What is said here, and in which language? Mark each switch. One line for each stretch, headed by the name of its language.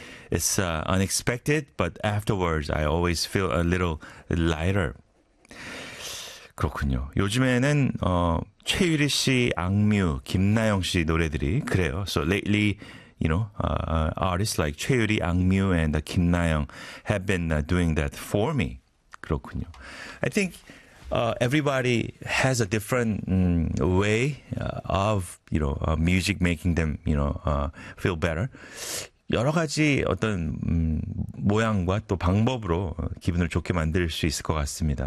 English: It's unexpected, but afterwards I always feel a little lighter.
Korean: 그렇군요. 요즘에는 최유리 씨, 악뮤, 김나영 씨 노래들이 그래요.
English: So lately, you know, artists like 최유리, 악뮤 and 김나영 have been doing that for me.
Korean: 그렇군요.
English: I think everybody has a different way of, you know, music making them, you know, feel better.
Korean: 여러 가지 어떤 모양과 또 방법으로 기분을 좋게 만들 수 있을 것 같습니다.